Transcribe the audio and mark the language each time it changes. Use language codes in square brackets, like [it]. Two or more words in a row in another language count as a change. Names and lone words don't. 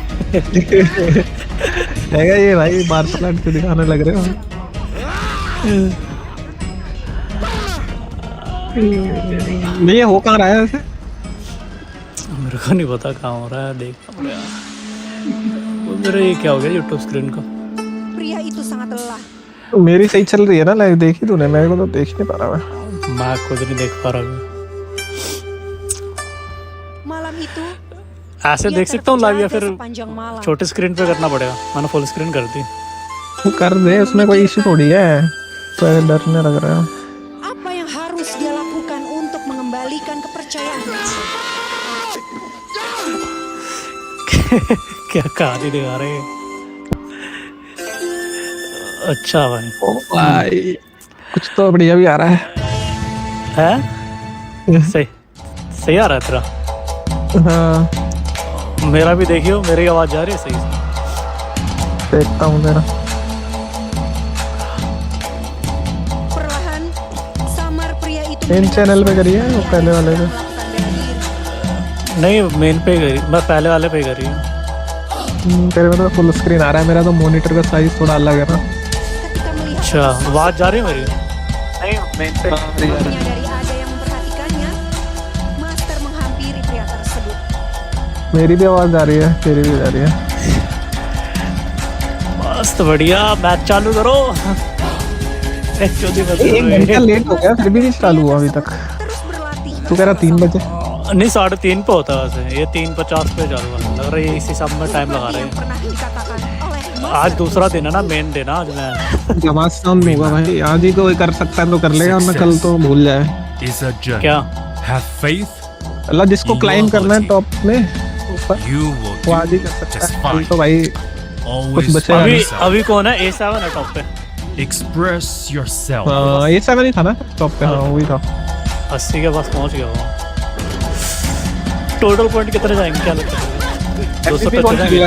[hi] हैगा ये भाई मार्शल आर्ट के दिखाने लग रहे हो। नहीं ये हो कहाँ रहा है ऐसे? मेरे को नहीं पता कहाँ हो रहा है, देखना पड़ेगा। वो मेरे ये क्या हो गया यूट्यूब स्क्रीन को? [id] Pria itu sangat lelah. [hi] मेरी सही चल रही है ना लाइव, देखी तूने? मेरे को तो देख नहीं पा रहा मैं खुद नहीं देख पा रहा हूँ। [id] Malam itu [hi] ऐसे [id] ia [hi] देख सकता हूँ लाइव या [id] terjaga [hi] फिर [id] sepanjang malam. [hi] छोटे स्क्रीन पे करना पड़ेगा? मैंने [en] full screen [hi] कर दी। वो कर दे, उसमें कोई इशू थोड़ी है। तो डरने लग रहा है। [id] Apa yang harus dia lakukan untuk mengembalikan kepercayaannya? [hi] क्या कहानी दिखा रहे हैं? अच्छा भाई। ओ भाई कुछ तो बढ़िया भी आ रहा है। है सही सही आ रहा है तेरा? हाँ मेरा भी देखियो, मेरी आवाज जा रही है सही से? देखता हूँ जरा। [id] Perlahan, samar pria itu [en] main channel [hi] पे करिए वो पहले वाले पे। [id] melakukan bela diri. [hi] नहीं मेन पे करी, मैं पहले वाले पे करी हूँ। तेरे में तो [en] full screen [hi] आ रहा है, मेरा तो मॉनिटर का साइज थोड़ा अलग है ना। [id] Ketika melihat [hi] अच्छा आवाज जा रही है मेरी? नहीं मेन पे [id] menyadari ada yang memperhatikannya, Master menghampiri pria tersebut. [hi] मेरी भी आवाज आ रही है, तेरी भी आ रही है। मस्त बढ़िया, मैच चालू करो। एक घंटा लेट हो गया फिर भी नहीं चालू हुआ अभी तक। [id] Terus berlatih. [hi] तू कह रहा 3 बजे? नहीं 3:30 पे होता है वैसे, ये 3:50 पे चालू हुआ। लग रहा है ये इसी सब में टाइम लगा रहे [id] Yang [hi] हैं। [id] pernah dikatakan oleh आज Master [hi] दूसरा दिन है ना, मेन दिन है आज। मैं नमाज साउंड नहीं हुआ भाई, आज ही कोई कर सकता है तो कर लेगा वरना कल तो भूल जाए। [en] is a journey. [hi] क्या [en] Have faith, [hi] अल्लाह जिसको क्लाइम करना है टॉप में ऊपर [en] you will [hi] वो [en] do [hi] आज ही कर सकता [en] just [hi] है। कल [en] fine. [hi] तो भाई [en] Always [hi] बचे [en] be [hi] अभी [en] yourself. [hi] अभी कौन है? A7 है टॉप पे। [en] Express yourself. [hi] हाँ ये 7 ही था ना टॉप पे। हाँ वही था। 80 के पास पहुंच गया वो। [en] total points [hi] कितने जाएंगे क्या लगता है? 225 जाएंगे।